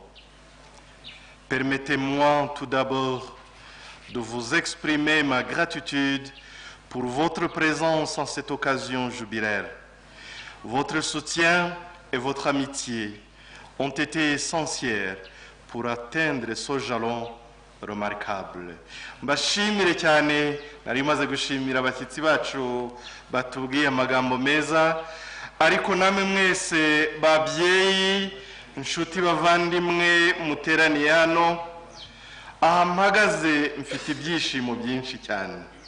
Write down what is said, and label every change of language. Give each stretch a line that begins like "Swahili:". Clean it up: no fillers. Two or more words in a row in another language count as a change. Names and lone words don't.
French: Permettez-moi tout d'abord de vous exprimer ma gratitude pour votre présence en cette occasion jubilaire. Votre soutien et votre amitié ont été essentiels pour atteindre ce jalon remarquable.
Kinyarwanda: Mbashimire cyane, nari maze gushimira abashyitsi bacu batubwiye amagambo meza, ariko namwe mwese babyeyi, inshuti bavandimwe muteraniye hano, aha mpagaze mfite ibyishimo byinshi cyane.